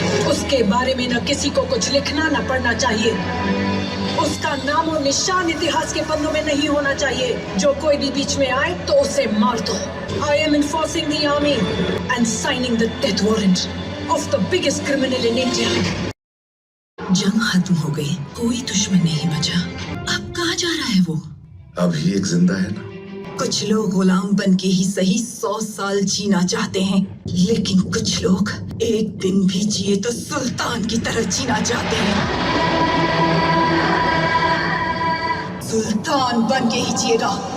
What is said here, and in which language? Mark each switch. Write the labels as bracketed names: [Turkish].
[Hindi] उसके बारे में न किसी को कुछ लिखना न पढ़ना चाहिए. उसका नाम और निशान इतिहास के पन्नों में नहीं होना चाहिए. जो कोई भी बीच में आए तो उसे मार दो. [English] I am enforcing the army and signing the death warrant of the biggest criminal in India. [Hindi] जंग खत्म हो गई, कोई दुश्मन नहीं बचा. अब कहाँ जा रहा है वो? अभी एक जिंदा है ना. कुछ लोग गुलाम बन के ही सही 100 साल जीना चाहते हैं, लेकिन कुछ लोग एक दिन भी जिए तो सुल्तान की तरह जीना चाहते हैं. सुल्तान बन के ही जिएगा.